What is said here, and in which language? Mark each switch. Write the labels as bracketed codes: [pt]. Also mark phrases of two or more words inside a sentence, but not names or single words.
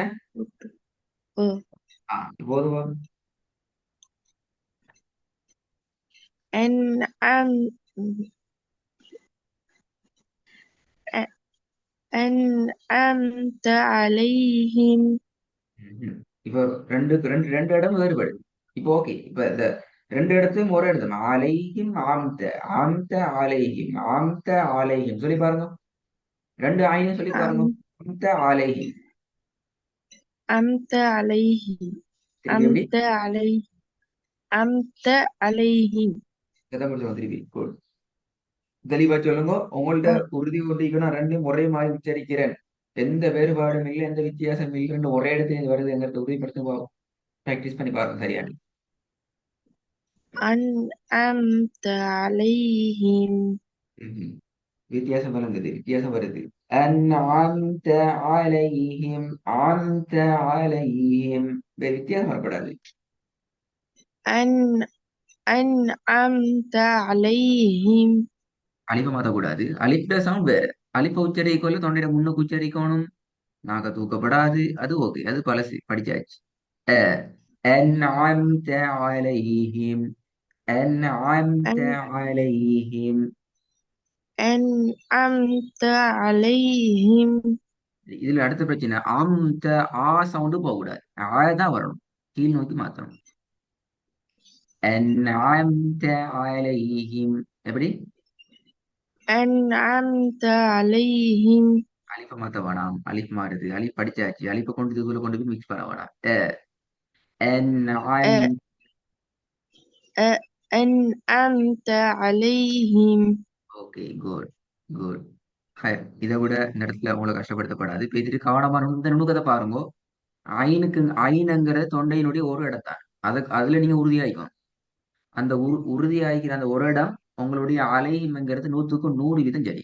[ta] ஓ போதுமா? [ar] أن أن أنعمت عليهم ம்ஹும். [ta] இப்போ ரெண்டு ரெண்டு ரெண்டு இடம் வேறுபடுது. இப்போ ஓகே, இப்ப இந்த ரெண்டு இடத்தையும் ஒரே இடத்துல ஆலையும் ஆம்த ஆம்த ஆலையும் ஆம்த ஆலையும் சொல்லி பாருங்க. ரெண்டு ஆயினும் சொல்லி பாருங்க. [ar] أم- [ta] ஆம்த ஆலையும். [ar] أمت عليهم [ta] திருப்பி எப்படி? [ar] أمت علي أمت عليهم [ta] எதை முடிச்சு திருப்பி தெளிவா சொல்லுங்க. உங்கள்ட்ட [ar] أ- [ta] உறுதி கொண்டிருக்கணும், நான் ரெண்டையும் ஒரே மாதிரி உச்சரிக்கிறேன், எந்த வேறுபாடும் இல்லை, எந்த வித்தியாசம் இல்லைன்னு ஒரே இடத்துல இது வருது எங்கிட்ட உறுதிப்படுத்துங்க. ப்ராக்டிஸ் பண்ணி பாருங்க சரியானு. [ar] أنعمت عليهم ம்ஹும். [ta] வித்தியாசம் விளங்குது, வித்தியாசம் வருது. [ar] أنعمت عليهم أمت عليهم. [ta] வித்தியாசம் வரப்படாது. [ar] أن أنعمت عليهم [ta] அலிப்பை மாத்தக்கூடாது. அலிப்ட சவுண்ட் வேற. அலிப்பை உச்சரிக்கொள்ள தொண்டையில முன்னுக்கு உச்சரிக்கணும். நாக்க தூக்கப்படாது. அது ஓகே, அது பழசு படிச்சாச்சு. [ar] أ أنعمت عليهم أنعمت أن அலைஹிம். أنعمت عليهم [ta] இதுல அடுத்த பிரச்சனை, ஆம்த ஆ சவுண்டு போகக்கூடாது. ஆ தான் வரணும். கீழ் நோக்கி மாத்தணும். [ar] أنعمت عليهم. எப்படி? أنعمت عليهم [ta] அலிஃபை மாத்த வேணாம். அலிஃப் மாறுது. அலிஃப் படிச்சாச்சு. அலிஃபை கொண்டு இதுக்குள்ள கொண்டு போய் மிக்ஸ் பண்ண வேணாம். [ar] أ- أنعم. أنعمت عليهم [en] okay, good good. [ta] இதை விட இந்த இடத்துல உங்களை கஷ்டப்படுத்தப்படாது. இப்ப இதுக்கு கவனமான இந்த நுணுக்கத்தை பாருங்க. ஐனுக்கு ஐனுங்கிற தொண்டையினுடைய ஒரு இடத்தான். அதுல நீங்க உறுதியாயிக்கணும். அந்த உறுதியாகிக்கிற அந்த ஒரு இடம் உங்களுடைய அலைங்கிறது 100% சரி.